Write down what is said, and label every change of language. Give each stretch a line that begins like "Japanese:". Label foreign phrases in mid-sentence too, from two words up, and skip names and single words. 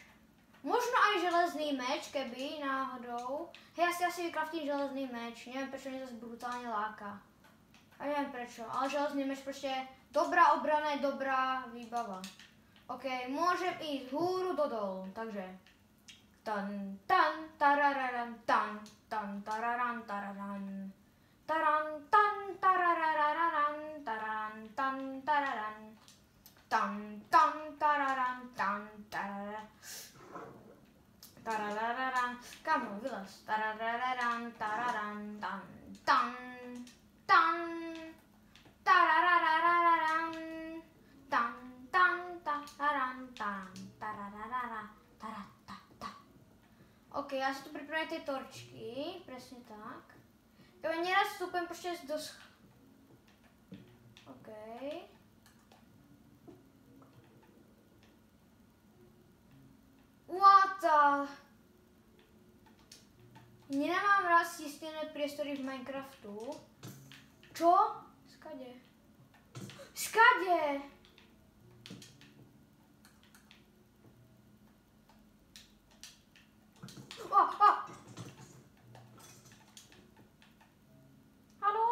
Slovak: Možno aj železný meč, keby náhodou. Ja si asi vykraftím železný meč. Neviem, prečo mňa zase brutálne láka. A neviem prečo, ale železný meč proste dobrá obrana je dobrá výbava. Môžem ísť húru do dolu, takže... Tan tan tarararan tan tan tararan tararan taran tan tarararan taran tan tararan tan tan tararan tan tararan tarararan. Kamu vylez. Tarararan tararan tan tan tan tarararan tan tan tararan tan tarararan tarat. Ja si tu pripravím tie torčky, presne tak. Ja neraz vstupujem počas dosť...
English: What the...
Slovak: Nemám raz zistené priestory v Minecraftu. Čo? Skade? Haló?